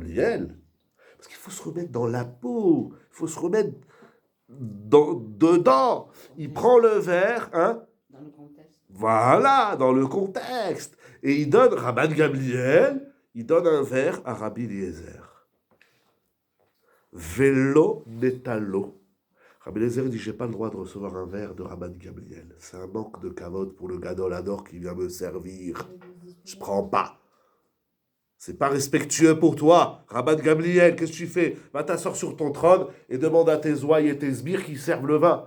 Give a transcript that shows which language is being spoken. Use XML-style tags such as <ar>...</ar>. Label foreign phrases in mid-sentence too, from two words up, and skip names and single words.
<fr>Et Rabban Gamliel, Parce qu'il faut se remettre dans la peau, il faut se remettre dedans. Il prend le verre, hein? Dans le contexte. Voilà, dans le contexte. Et il donne, Rabban Gamliel, il donne un verre à Rabbi Eliezer.</fr> <he>ולא נטלו.</he> <fr>Rabbi Eliezer dit, j'ai pas le droit de recevoir un verre de Rabban Gamliel. C'est un manque de kavod pour le</fr> <he>גדול הדור</he> <fr>qui vient me servir. Je prends pas. C'est pas respectueux pour toi. Rabban Gamliel, qu'est-ce que tu fais? Va t'asseoir sur ton trône et demande à tes ouailles et tes sbires qui servent le vin.</fr>